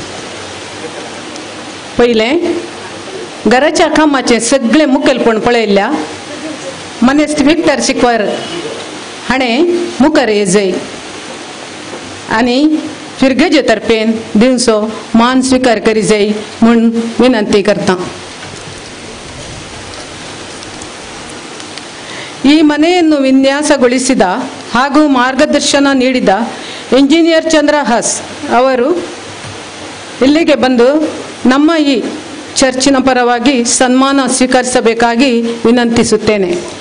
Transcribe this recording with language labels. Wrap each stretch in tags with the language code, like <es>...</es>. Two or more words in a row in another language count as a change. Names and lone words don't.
<kok>पयलें घराच्या कामाचे सगळे मुखेलपण पळयल्ल्या मनेस्त विक्टर शिकवर हाणें मुखार येजय आनी पिरगजे तर्फेन दिवचो मान स्वीकार करी जाय म्हूण विनंती करता.</kok> <kn>ಈ ಮನೆಯನ್ನು ವಿನ್ಯಾಸಗೊಳಿಸಿದ ಹಾಗೂ ಮಾರ್ಗದರ್ಶನ ನೀಡಿದ ಇಂಜಿನಿಯರ್ ಚಂದ್ರಹಾಸ್ ಅವರು ಇಲ್ಲಿಗೆ ಬಂದು ನಮ್ಮ ಈ ಚರ್ಚಿನ ಪರವಾಗಿ ಸನ್ಮಾನ ಸ್ವೀಕರಿಸಬೇಕಾಗಿ ವಿನಂತಿಸುತ್ತೇನೆ.</kn>